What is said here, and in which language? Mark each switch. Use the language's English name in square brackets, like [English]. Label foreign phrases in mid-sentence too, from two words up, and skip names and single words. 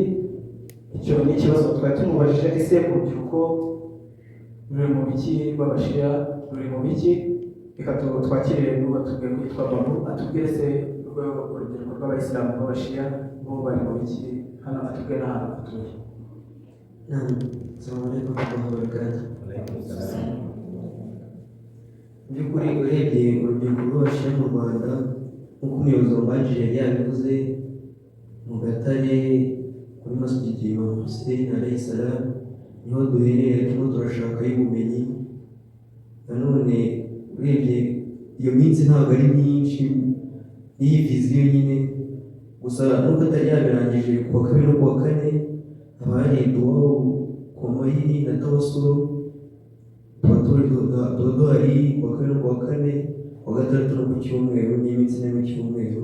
[Kinyarwanda] Icyo ni ikibazo twari tumubajije, ese urubyiruko ruri mu biki rw'abashiya ruri mu biki? Reka twakire n'uwo tubwiye ko yitwa Babu atubwire se urubyiruko rw'abayisilamu b'abashiya bo bari mu biki hano, atubwire n'ahantu atuye. [Arabic] السلام عليكم ورحمة الله وبركاته. [Kinyarwanda] Mu by'ukuri urebye urubyiruko rw'abashiya mu Rwanda, nk'uko umuyobozi wa Majiri yari yabivuze, mu Gatare kuri masjidi Imam Hussein [Arabic] عليه السلام [Kinyarwanda] niho duherereye, turimo turashakayo ubumenyi. Nanone urebye iyo minsi ntabwo ari myinshi, n'iyi viziyo nyine gusa nubwo atari yabirangije ku wa kabiri no ku wa kane, haba hari duwa ku mayiri na tawasuru, tuba duhari ku wa kabiri no ku wa kane, ku kuwa gatandatu no ku cyumweru n'iminsi ine mu cyumweru.